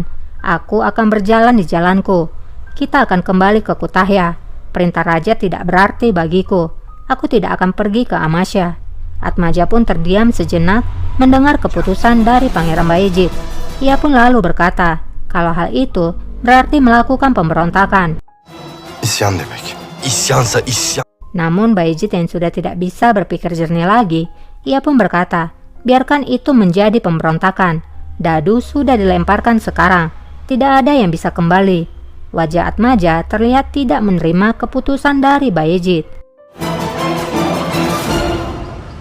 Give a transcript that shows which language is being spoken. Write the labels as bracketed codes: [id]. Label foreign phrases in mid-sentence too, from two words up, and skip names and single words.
[id] Aku akan berjalan di jalanku. Kita akan kembali ke Kutahya. Perintah raja tidak berarti bagiku. Aku tidak akan pergi ke Amasya. Atmaja pun terdiam sejenak mendengar keputusan dari Pangeran Bayezid. Ia pun lalu berkata, kalau hal itu berarti melakukan pemberontakan. [tr] İsyan demek. İsyansa isyan. [id] Namun Bayezid yang sudah tidak bisa berpikir jernih lagi, ia pun berkata, biarkan itu menjadi pemberontakan. Dadu sudah dilemparkan sekarang, tidak ada yang bisa kembali. Wajah Atmaja terlihat tidak menerima keputusan dari Bayezid.